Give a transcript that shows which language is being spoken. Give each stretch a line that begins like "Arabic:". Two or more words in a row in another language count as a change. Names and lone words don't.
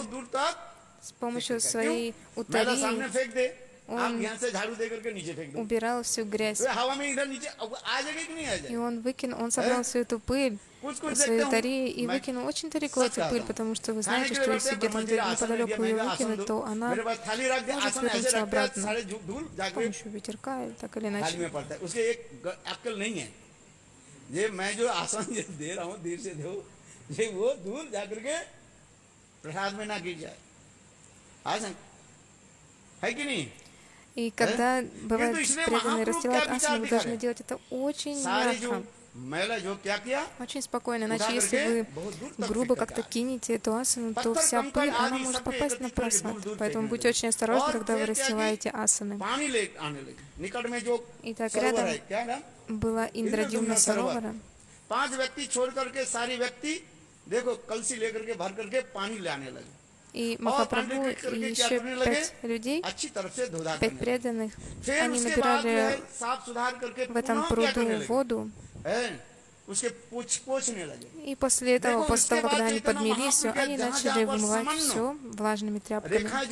Russian: С помощью своей утари он убирал всю грязь. И он выкинул, он собрал всю эту пыль в своей утари и выкинул очень далеко эту пыль, потому что вы знаете, что если где-то неподалеку ее выкинуть, то она может вернуться обратно с помощью ветерка или так или иначе.
Hindi: ये मैं जो आसन दे रहा हूँ, धीरे से दो, ये वो दूर जाकर के प्रसाद में ना गिर जाए, आसन है कि नहीं?
Russian: И когда бывает преданные расстилают асаны, вы должны делать это очень мягко, очень спокойно, иначе если вы грубо как-то кинете эту асану, то вся пыль, она может попасть на просад. Поэтому будьте очень осторожны, когда вы расстилаете асаны. Итак, рядом была Индрадюмна Саровара.
Hindi: 5 व्यक्ति छोड़ करके सारे व्यक्ति देखो कलसी लेकर के भर करके पानी लाने लगे.
Russian: И Махапрабху и еще 5 людей, 5 преданных, они набирали в этом пруду воду. И после этого, после того, когда они подмели все, они начали вымывать все влажными тряпками.